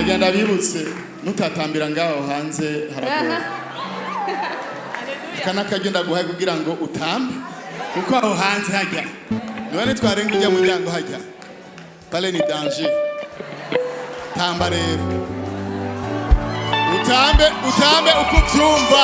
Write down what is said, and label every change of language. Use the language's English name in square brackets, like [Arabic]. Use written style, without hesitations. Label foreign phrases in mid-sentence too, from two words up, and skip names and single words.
[Rundi] ndabibutse mutatambira ngaho hanze haragora kana kagenda guhaye kugira ngo utambe kuko aho hanze hajya none twarenga ujya mu muryango hajya pale ni danger tamba rero utambe uko ubyumva